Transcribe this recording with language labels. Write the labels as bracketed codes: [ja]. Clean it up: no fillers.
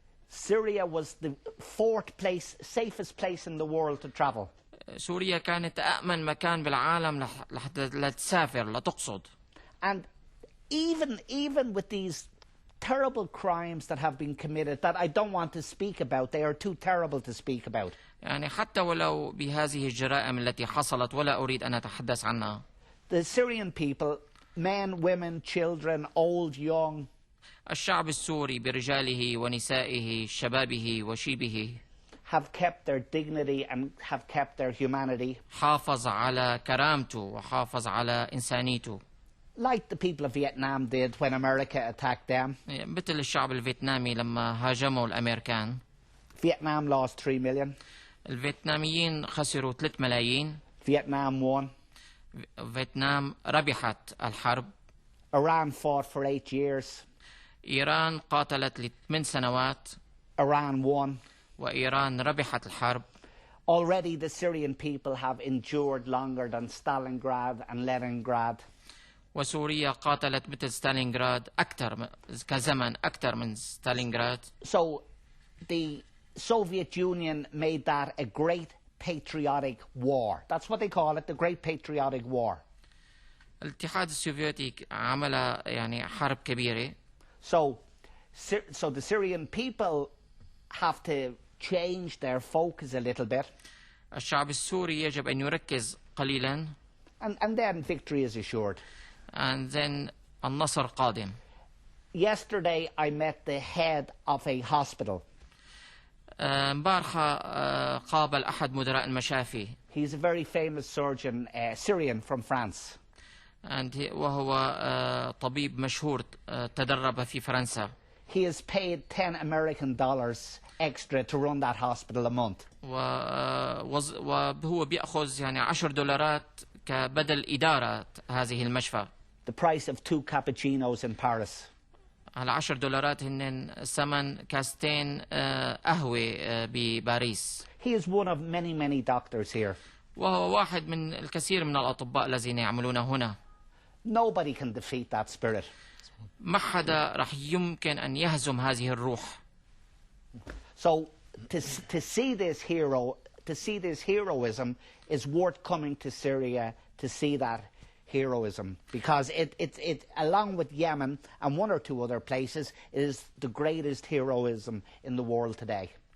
[en] Syria was the safest place in the world to travel. [ar] سوريا كانت أأمن مكان بالعالم لحتى تسافر لتقصد. [en] And even with these terrible crimes that have been committed that I don't want to speak about, they are too terrible to speak about. [ar] يعني حتى ولو بهذه الجرائم التي حصلت ولا أريد أن أتحدث عنها. [en] The Syrian people, men, women, children, old, young, [ar] الشعب السوري برجاله ونسائه شبابه وشيبه [en] have kept their dignity and have kept their humanity. [ar] حافظ على كرامته وحافظ على إنسانيته. [en] Like the people of Vietnam did when America attacked them. [ar] مثل الشعب الفيتنامي لما هاجموا الأمريكان. [en] Vietnam lost 3 million. [ar] الفيتناميين خسروا 3 ملايين. [en] Vietnam won. [ar] فيتنام ربحت الحرب. [en] Iran fought for 8 years. [ar] إيران قاتلت ل8 سنوات. [en] Iran won. [ar] وإيران ربحت الحرب. [en] Already the Syrian people have endured longer than Stalingrad and Leningrad. [ar] وسوريا قاتلت مثل ستالينغراد كزمن أكثر من ستالينغراد. [en] So the Soviet Union made that a great patriotic war. That's what they call it, the Great Patriotic War. [ar] الاتحاد السوفيتي عمل يعني حرب كبيرة. [en] So the Syrian people have to change their focus a little bit. [ar] الشعب السوري يجب أن يركز قليلا. [en] And then victory is assured. And then [ar] النصر قادم. [en] Yesterday I met the head of a hospital. [ar] امبارحة قابل أحد مدراء المشافي. [en] He's a very famous surgeon, Syrian from France. [ar] وهو طبيب مشهور تدرب في فرنسا. [en] He is paid $10 extra to run that hospital a month. [ar] وهو بيأخذ يعني $10 كبدل إدارة هذه المشفى. [en] The price of 2 cappuccinos in Paris. [ar] على $10 هن ثمن كاستين قهوة بباريس. [en] He is one of many doctors here. [ar] وهو واحد من الكثير من الأطباء الذين يعملون هنا. [en] Nobody can defeat that spirit. [ar] ما حدا رح يمكن أن يهزم هذه الروح. [en] So to see this heroism is worth coming to Syria to see that heroism, because it along with Yemen and 1 or 2 other places is the greatest heroism in the world today.